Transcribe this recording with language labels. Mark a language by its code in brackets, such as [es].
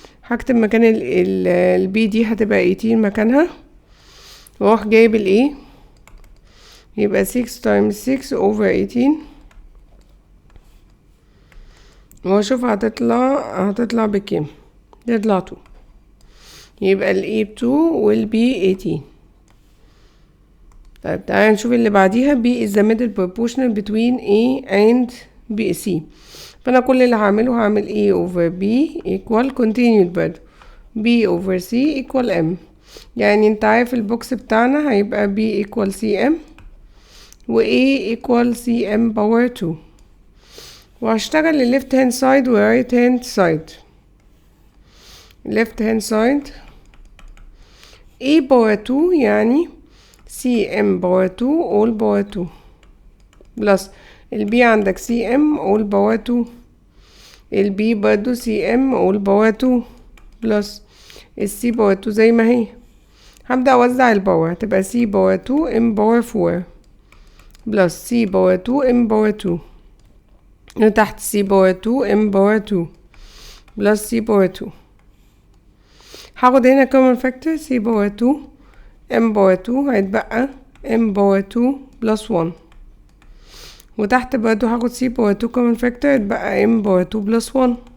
[ar] هكتب مكان ال B دي هتبقى 18 مكانها، واروح جايب ال A، يبقى 6 times 6 over 18، واشوف هتطلع بكام. تطلع 2، يبقى ال A ب 2 وال B 18. طيب تعالى نشوف اللي بعديها. [en] B is the middle proportional between A and B C. [ar] فانا كل اللي هعمله هعمل [en] A over B equal continued [ar] برضه B over C equal M. يعني انت عارف البوكس بتاعنا هيبقى B equal CM و A equal CM power 2. وهشتغل ال [en] left hand side [ar] و [en] right hand side. [ar] left hand side A power 2 يعني CM power 2 all power 2 بلس ال B عندك CM all power 2، ال B برضو CM all power 2 بلس ال C power 2 زي ما هي. هبدأ اوزع الباور، هتبقى c باور 2 m باور 4 بلس c باور 2 m باور 2 وتحت c باور 2 m باور 2 بلس c باور 2. هاخد هنا common factor c باور 2 m باور 2 هيتبقى m باور 2 بلس 1 وتحت برضو هاخد c باور 2 common factor هيتبقى m باور 2 بلس 1.